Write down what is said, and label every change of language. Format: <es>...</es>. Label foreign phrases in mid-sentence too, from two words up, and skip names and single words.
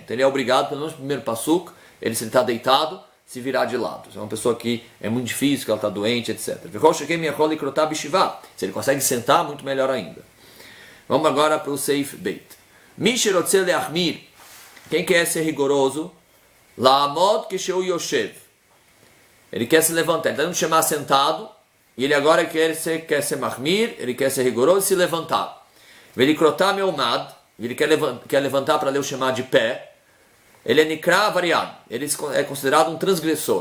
<pt>Então ele é obrigado, pelo menos no primeiro Passuk, ele se ele está deitado, se virar de lado. Se é uma pessoa que é muito difícil, que ela está doente, etc. Se ele consegue sentar, muito melhor ainda. Vamos agora para o</pt> <he>סעיף ב. מי שרוצה להחמיר.</he> <pt>Quem quer ser rigoroso?</pt> <he>לעמוד כשהוא יושב.</he> <pt>Ele quer se levantar. Ele está chamar sentado. E ele agora quer ser mahmir. Ele quer ser rigoroso e se levantar.</pt> <he>ולקרותם מעומד.</he> <pt>Ele quer levantar para ler o Shema de pé. Ele é</pt> <he>נקרא עבריין,</he> <pt>ele é considerado um transgressor.</pt>